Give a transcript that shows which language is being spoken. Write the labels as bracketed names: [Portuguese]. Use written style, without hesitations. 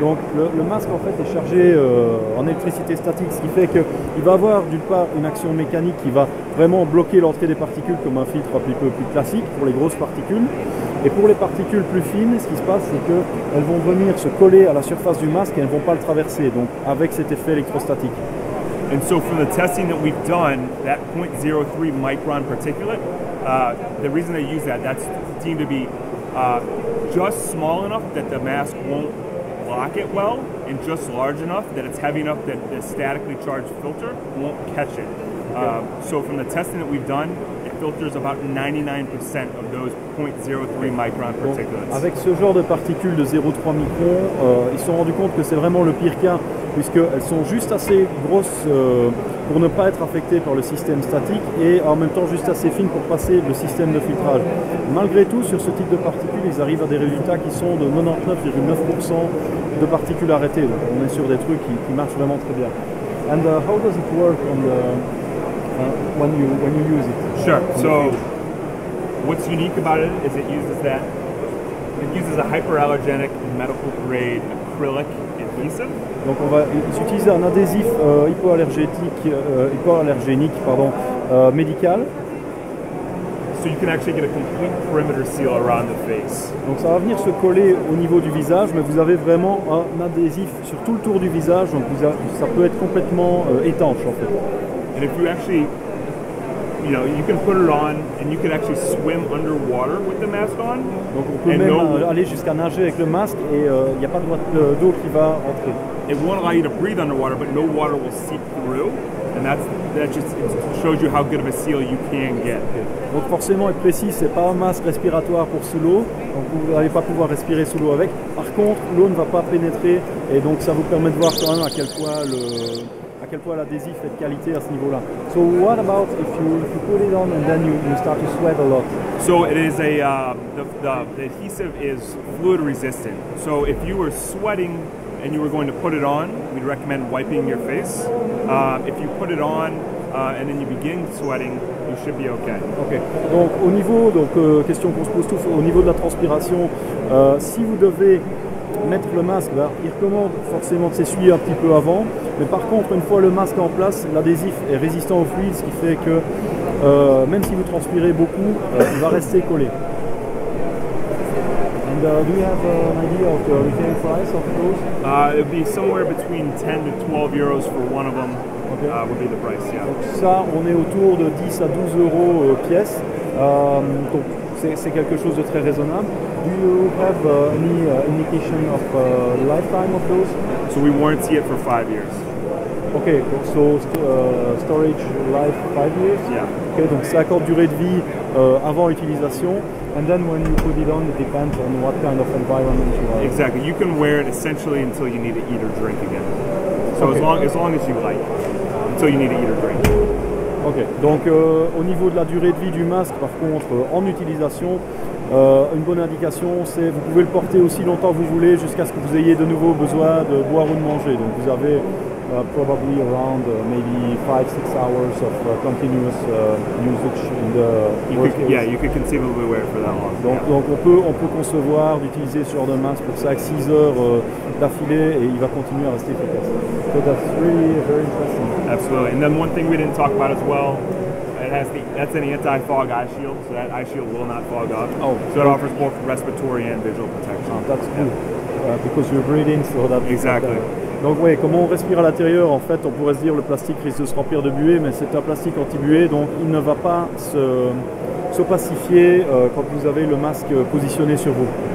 [French] Donc le masque en fait est chargé en électricité statique, ce qui fait qu'il va avoir d'une part une action mécanique qui va vraiment bloquer l'entrée des particules comme un filtre un petit peu plus classique pour les grosses particules. Et pour les particules plus fines, ce qui se passe, c'est qu'elles vont venir se coller à la surface du masque et elles ne vont pas le traverser, donc avec cet effet électrostatique. [English] And so from the testing that we've done, that 0.03 micron particulate, the reason they use that's deemed to be just small enough that the mask won't block it well, and just large enough that it's heavy enough that the statically charged filter won't catch it. So from the testing that we've done, it filters about 99% of those 0.03 micron [French] Donc, [English] particulates. [French] avec ce genre de particules de 0,3 microns, ils se sont rendus compte que c'est vraiment le pire cas, puisqu'elles sont juste assez grosses pour ne pas être affectées par le système statique et en même temps juste assez fines pour passer le système de filtrage. Malgré tout, sur ce type de particules, ils arrivent à des résultats qui sont de 99,9% de particules arrêtées. Donc on est sur des trucs qui marchent vraiment très bien. [English] And how does it work on the, when you use it? Sure. So what's unique about it is it uses a hyperallergenic medical grade acrylic adhesive. [French] Donc ils utilisent un adhésif hypoallergénique médical. [English] So you can actually get a complete perimeter seal around the face. [French] Donc ça va venir se coller au niveau du visage, mais vous avez vraiment un adhésif sur tout le tour du visage, donc ça peut être complètement étanche en fait. [English] And if you actually, you can put it on and you can actually swim underwater with the mask on. [French] Donc on peut même aller jusqu'à nager avec le masque et il n'y a pas d'eau qui va entrer. [English] It won't allow you to breathe underwater, but no water will seep through. And that just shows you how good of a seal you can get. [French] Donc forcément, être précis, c'est pas un masque respiratoire pour sous l'eau, donc vous n'allez pas pouvoir respirer sous l'eau avec. Par contre, l'eau ne va pas pénétrer et donc ça vous permet de voir quand même à quel point l'adhésif est de qualité à ce niveau-là. [English] So what about if you put it on and then you start to sweat a lot? So it is the adhesive is fluid resistant. So if you were sweating and you were going to put it on, we'd recommend wiping your face. If you put it on and then you begin sweating, you should be okay. Ok. [French] Donc au niveau, question qu'on se pose tous, au niveau de la transpiration, si vous devez mettre le masque, il recommande forcément de s'essuyer un petit peu avant, mais par contre une fois le masque en place, l'adhésif est résistant au fluide, ce qui fait que même si vous transpirez beaucoup, il va rester collé. [English] And do you have an idea of the retail price of those? It would be somewhere between 10 to 12 euros for one of them. Okay. Would be the price, yeah. [French] Donc ça, on est autour de 10 à 12 euros pièce. Donc c'est quelque chose de très raisonnable. [English] Do you have any indication of lifetime of those? So we warranty it for 5 years. Ok, so storage life 5 years? Yeah. [French] Ok, donc 5 ans de durée de vie avant utilisation. [English] And then when you put it on, it depends on what kind of environment you are. Exactly. You can wear it essentially until you need to eat or drink again. So Okay. as long as you like, until you need to eat or drink. [French] Ok, donc au niveau de la durée de vie du masque, par contre, en utilisation, une bonne indication, c'est vous pouvez le porter aussi longtemps que vous voulez jusqu'à ce que vous ayez de nouveau besoin de boire ou de manger. Donc vous avez [English] probably around maybe 5-6 hours of continuous usage in the work area. Yeah, you could conceivably wear it for that long. [French] Donc on peut concevoir d'utiliser ce genre de masque pour 5-6 heures d'affilée et il va continuer à rester efficace. [English] So that's really very interesting. Absolutely. And then one thing we didn't talk about as well, that's an anti-fog eye shield, so that eye shield will not fog up. Oh. So it offers both respiratory and visual protection. That's good, because you're breathing, so that Exactly. [French] Donc oui, comment on respire à l'intérieur, en fait, on pourrait se dire le plastique risque de se remplir de buée, mais c'est un plastique anti-buée, donc il ne va pas s'opacifier quand vous avez le masque positionné sur vous.